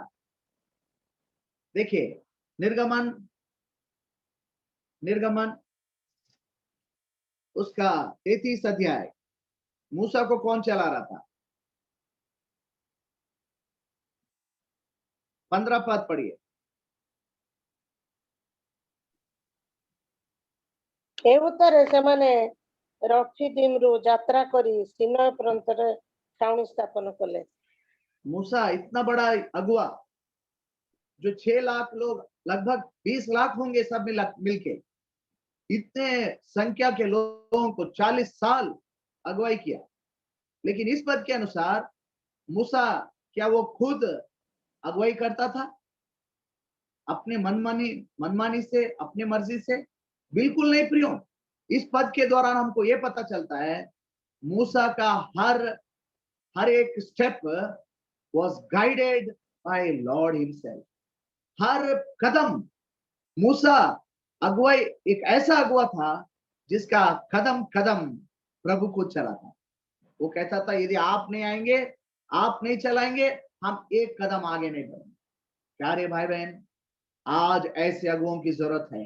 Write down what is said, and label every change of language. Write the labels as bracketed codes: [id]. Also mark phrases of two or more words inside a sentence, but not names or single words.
[hi] देखिए निर्गमन उसका 33 अध्याय, मूसा को कौन चला रहा था? 15 पद पढ़िए। [or] ଏଉତରେ ସେମାନେ ରଫିଦିମରୁ ଯାତ୍ରା କରି ସିନୟ ପ୍ରାନ୍ତରେ ଛାଉଣି ସ୍ଥାପନ କଲେ। [hi] मूसा इतना बड़ा अगुवा, जो 6 लाख लोग, लगभग 20 लाख होंगे सब मिलके, इतने संख्या के लोगों को 40 साल अगुवाई किया। लेकिन इस पद के अनुसार मूसा क्या वो खुद अगुवाई करता था अपने मनमानी से, अपने मर्जी से? बिल्कुल नहीं प्रियो। इस पद के दौरान हमको यह पता चलता है मूसा का हर एक स्टेप [en] was guided by Lord himself। [hi] हर कदम मूसा अगुवाई, एक ऐसा अगुवा था जिसका कदम कदम प्रभु को चला था। वो कहता था यदि आप नहीं आएंगे, आप नहीं चलाएंगे, हम एक कदम आगे नहीं बढ़ेंगे। प्यारे भाई बहन, आज ऐसे अगुवों की जरूरत है।